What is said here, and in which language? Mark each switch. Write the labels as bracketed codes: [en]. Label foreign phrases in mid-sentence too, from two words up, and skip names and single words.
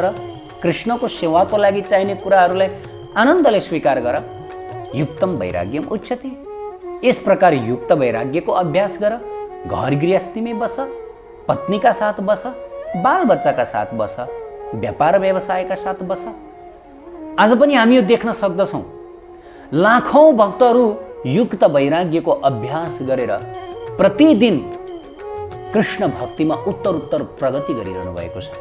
[ne] कृष्णको सेवाको लागि चाहिने कुराहरूलाई आनन्दले स्वीकार गर। [sa] युक्तम वैराग्यम उच्यते। [ne] यस प्रकार युक्त वैराग्यको अभ्यास गर। घर गृहस्थीमै बस, पत्नीका साथ बस, बाल बच्चाका साथ बस, व्यापार व्यवसायका साथ बस। आज पनि हामी यो देख्न सक्दछौँ, लाखौँ भक्तहरू युक्त वैराग्यको अभ्यास गरेर प्रतिदिन कृष्ण भक्तिमा उत्तर प्रगति गरिरहनु भएको छ।